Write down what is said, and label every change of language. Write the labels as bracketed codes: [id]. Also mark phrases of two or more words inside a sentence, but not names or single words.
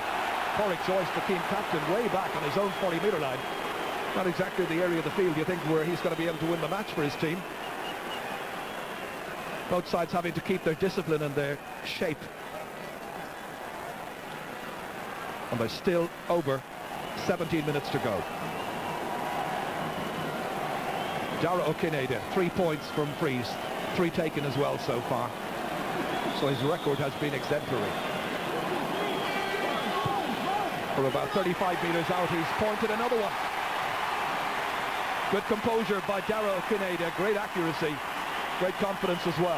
[en] Porrick Joyce, the team captain, way back on his own 40-metre line. Not exactly the area of the field you think where he's going to be able to win the match for his team. Both sides having to keep their discipline and their shape. And there's still over 17 minutes to go. Darragh Kinneida, 3 points from frees, 3 taken as well so far. So his record has been exemplary. From about 35 metres out, he's pointed another one. Good composure by Darragh Kinneida, great accuracy, great confidence as well.